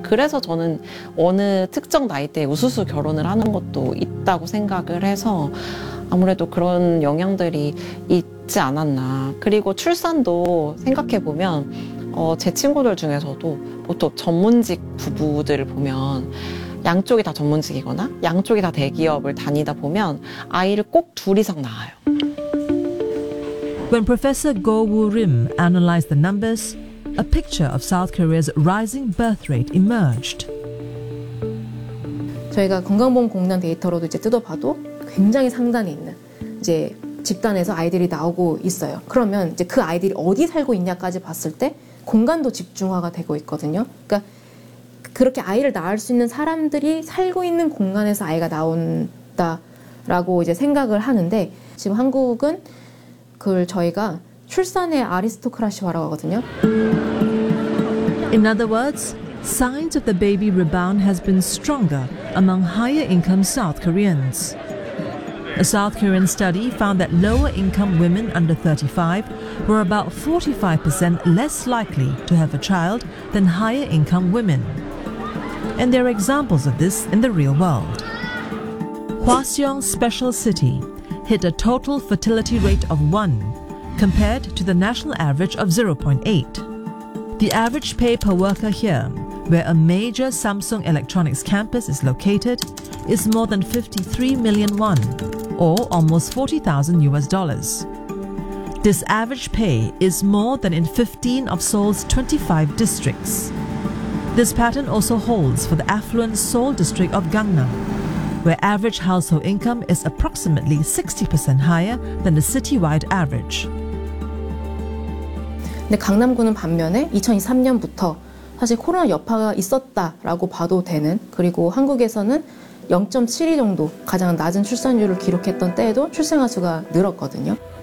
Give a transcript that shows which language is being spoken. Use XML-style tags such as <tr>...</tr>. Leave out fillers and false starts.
<ko>그래서 저는 어느 특정 나이대에 우수수 결혼을 하는 것도 있다고 생각을 해서 아무래도 그런 영향들이 있지 않았나. 그리고 출산도 생각해보면 제 친구들 중에서도 보통 전문직 부부들을 보면 양쪽이 다 전문직이거나 양쪽이 다 대기업을 다니다 보면 아이를 꼭 둘 이상 낳아요.</ko> <en>When Professor Go Woo Rim analyzed the numbers, a picture of South Korea's rising birth rate emerged.</en> <ko>저희가 건강보험공단 데이터로도 이제 뜯어봐도 굉장히 상단에 있는 이제 집단에서 아이들이 나오고 있어요. 그러면 이제 그 아이들이 어디 살고 있냐까지 봤을 때 공간도 집중화가 되고 있거든요. 그러니까 그렇게 아이를 낳을 수 있는 사람들이 살고 있는 공간에서 아이가 나온다라고 이제 생각을 하는데 지금 한국은 그걸 저희가 출산의 아리스토크라시화라고 하거든요.</ko> <en>In other words, signs of the baby rebound has been stronger among higher income South Koreans. A South Korean study found that lower income women under 35 were about 45% less likely to have a child than higher income women. And there are examples of this in the real world. Hwaseong Special City hit a total fertility rate of 1, compared to the national average of 0.8. The average pay per worker here, where a major Samsung Electronics campus is located, is more than 53 million won, or almost $40,000. This average pay is more than in 15 of Seoul's 25 districts. This pattern also holds for the affluent Seoul district of Gangnam, where average household income is approximately 60% higher than the citywide average.</en> <ko>근데 강남구는 반면에 2023년부터 사실 코로나 여파가 있었다라고 봐도 되는 그리고 한국에서는 0.72 정도 가장 낮은 출산율을 기록했던 때에도 출생아 수가 늘었거든요.</ko>